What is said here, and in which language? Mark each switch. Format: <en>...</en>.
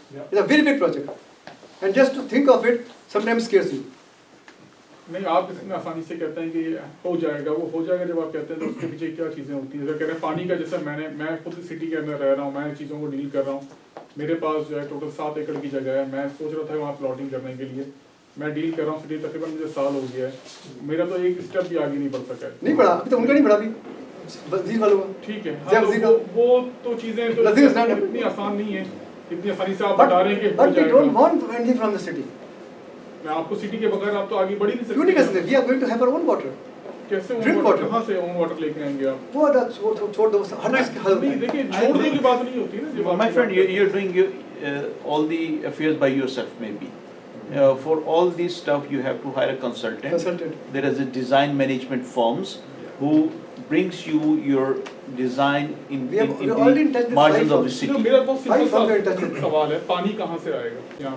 <en>It's a very big project. And just to think of it sometimes scares you.</en> <hi>नहीं, आप इतनी आसानी से कहते हैं कि हो जाएगा, वो हो जाएगा जब आप कहते हैं तो उसके पीछे क्या चीज़ें होती हैं। जैसे कह रहे हैं पानी का, जैसे मैं खुद सिटी के अंदर रह रहा हूँ, मैं चीज़ों को डील कर रहा हूँ। मेरे पास जो है टोटल 7 एकड़ की जगह है, मैं सोच रहा था वहाँ प्लॉटिंग करने के लिए, मैं डील कर रहा हूँ सिटी, तकरीबन मुझे साल हो गया है, मेरा तो एक स्टेप भी आगे नहीं बढ़ सका है। नहीं बढ़ा, अभी तो उनका नहीं बढ़ा भी, वजीर वालों का। ठीक है, हाँ, तो वो तो चीज़ें तो इतनी आसान नहीं है, इतनी आसानी से आप बता रहे हैं कि हो जाएगा।</hi> <en>But we don't want anything from the city.</en> <hi>मैं आपको सिटी के बगैर आप तो आगे बढ़ ही नहीं सकते। क्यों नहीं कर सकते?</hi> <en>We are going to have our own water.</en> <hi>कैसे</hi> <en>Drink water.</en> <hi>कहाँ से ओन वाटर लेके आएंगे आप? वो छोड़ दो, हर चीज़ के हल नहीं, देखिए छोड़ने की बात नहीं होती ना।</hi> <en>My friend, you're doing all the affairs by yourself maybe. For all this stuff you have to hire a consultant. There is a design management firms who brings you your design in the margins of the city.</en> <hi>मेरा बहुत simple सवाल है, पानी कहाँ से आएगा?</hi>